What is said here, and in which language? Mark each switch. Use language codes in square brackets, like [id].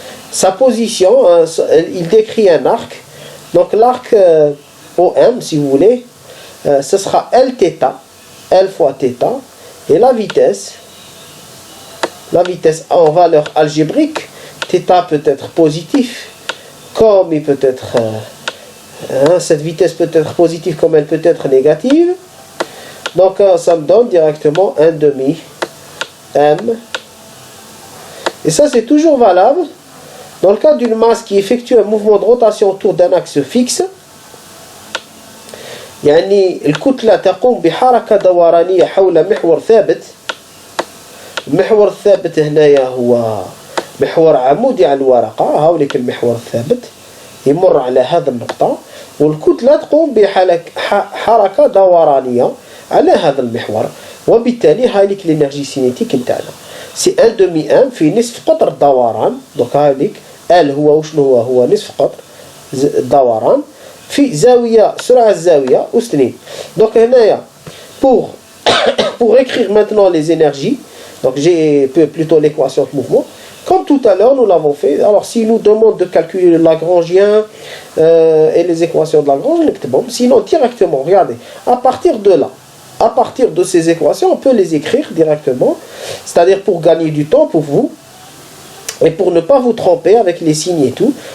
[fr] Sa position, il décrit un arc. Donc, l'arc OM, si vous voulez, ce sera Lθ, L fois θ, et la vitesse en valeur algébrique, θ peut être positif, comme il peut être, cette vitesse peut être positive comme elle peut être négative. Donc ça me donne directement 1/2 m. Et ça c'est toujours valable dans le cas d'une masse qui effectue un mouvement de rotation autour d'un axe fixe. [ar] يعني الكتلة تقوم بحركة دورانية حول محور ثابت. المحور الثابت هنايا هو محور عمودي على الورقة، هاوليك المحور الثابت يمر على هذا النقطة، والكتلة تقوم بحركة دورانية على هذا المحور، وبالتالي هاوليك الانرجي سينيتيك نتاعنا سي 1/2 ام في نصف قطر الدوران. دونك هاوليك ال هو وشنو هو نصف قطر الدوران في زاوية سرعة الزاوية أس 2. [fr] Donc [ar] هنايا [fr] pour écrire maintenant les énergies, donc j'ai plutôt l'équation de mouvement comme tout à l'heure nous l'avons fait. Alors s'il nous demande de calculer le Lagrangien et les équations de Lagrange, sinon directement, regardez, à partir de là, à partir de ces équations, on peut les écrire directement, c'est-à-dire pour gagner du temps pour vous et pour ne pas vous tromper avec les signes et tout.